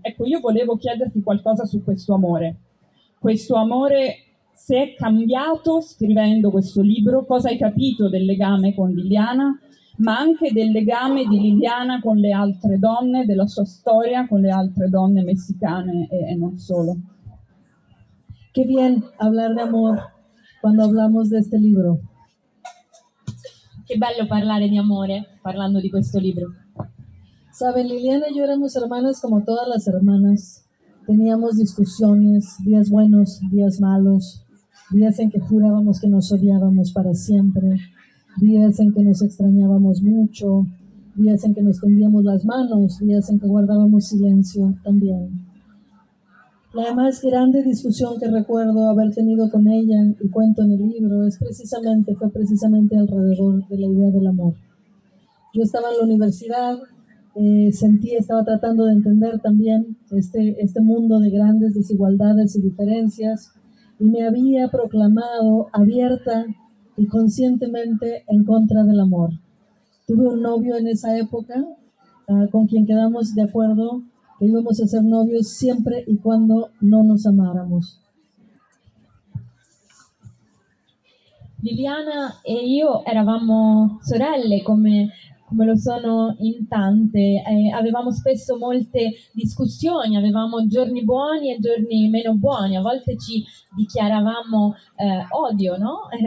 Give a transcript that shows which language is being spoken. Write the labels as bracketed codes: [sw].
[it] Ecco, io volevo chiederti qualcosa su questo amore. Questo amore, se è cambiato scrivendo questo libro, cosa hai capito del legame con Liliana, ma anche del legame di Liliana con le altre donne, della sua storia con le altre donne messicane e non solo. [es] Qué bien hablar de amor cuando hablamos de este libro. [it] Qué bello parlare di amore parlando di questo libro. [es] Saben, Liliana y yo éramos hermanas como todas las hermanas. Teníamos discusiones, días buenos, días malos, días en que jurábamos que nos odiábamos para siempre, días en que nos extrañábamos mucho, días en que nos tendíamos las manos, días en que guardábamos silencio también. La más grande discusión que recuerdo haber tenido con ella y cuento en el libro es precisamente, fue precisamente alrededor de la idea del amor. Yo estaba en la universidad. Estaba tratando de entender también este mundo de grandes desigualdades y diferencias, y me había proclamado abierta y conscientemente en contra del amor. Tuve un novio en esa época con quien quedamos de acuerdo que íbamos a ser novios siempre y cuando no nos amáramos. [it] Liliana e io eravamo sorelle come lo sono in tante, avevamo spesso molte discussioni, avevamo giorni buoni e giorni meno buoni, a volte ci dichiaravamo odio, no?